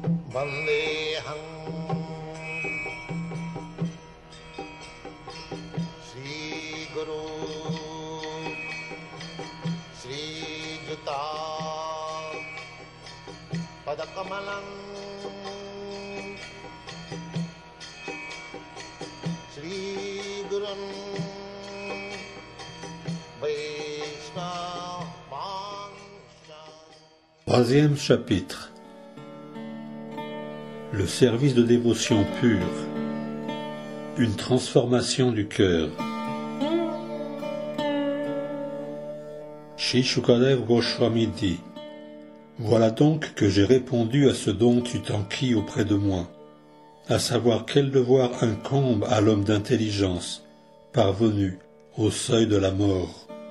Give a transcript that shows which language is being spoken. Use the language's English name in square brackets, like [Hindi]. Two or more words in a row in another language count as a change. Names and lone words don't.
[Sanskrit] Vandeham Sri Guru Sri Juta Padakamalang Sri Gurun Vaishnava. [French] Troisième chapitre. Le service de dévotion pure. Une transformation du cœur. Shri Shukadev Goswami dit: Voilà donc que j'ai répondu à ce dont tu t'enquis auprès de moi, à savoir quel devoir incombe à l'homme d'intelligence, parvenu au seuil de la mort.